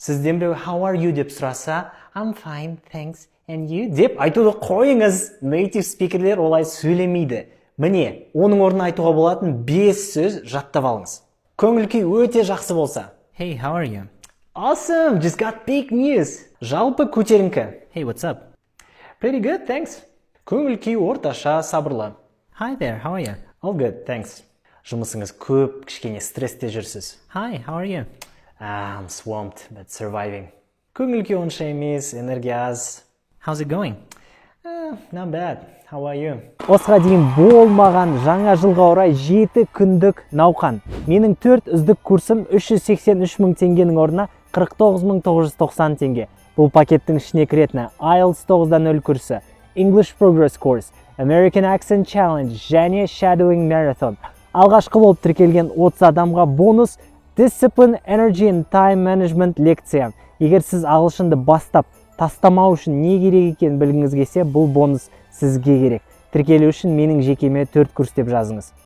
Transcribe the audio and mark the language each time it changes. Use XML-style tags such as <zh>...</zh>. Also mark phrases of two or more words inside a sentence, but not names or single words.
<kk>Сізден біреу</kk> <en>how are you</en> <kk>деп сұраса,</kk> <en>I'm fine, thanks, and you</en> <kk>деп айтуды қойыңыз.</kk> <en>Native speakers</en> <kk>олай сөйлемейді. Міне, оның орнына айтуға болатын 5 сөз жаттап алыңыз. Көңіл күй өте жақсы болса.</kk> <en>Hey, how are you? Awesome, just got big news.</en> <kk>Жалпы көтеріңкі.</kk> <en>Hey, what's up? Pretty good, thanks.</en> <kk>Көңіл күй орташа, сабырлы.</kk> <en>Hi there, how are you? All good, thanks.</en> <kk>Жұмысыңыз көп, кішкене стрессте жүрсіз.</kk> <en>Hi, how are you? I'm swamped, but surviving.</en> <kk>Көңіл күй онша емес, энергия аз.</kk> <en>How's it going? Not bad. How are you?</en> <kk>Осыға дейін болмаған жаңа жылға орай 7 күндік науқан. Менің 4 үздік курсым 383 мың теңгенің орнына 49.990 теңге. Бұл пакеттің ішіне кіретіні IELTS 9.0 курсы, English Progress Course, American Accent Challenge және Shadowing Marathon. Алғашқы болып тіркелген 30 адамға бонус Discipline, Energy and Time Management лекция. Егер сіз ағылшынды бастап тастамау үшін не керек екенін білгіңіз келсе, бұл бонус сізге керек. Тіркелу үшін менің жекеме 4 курс деп жазыңыз.</kk>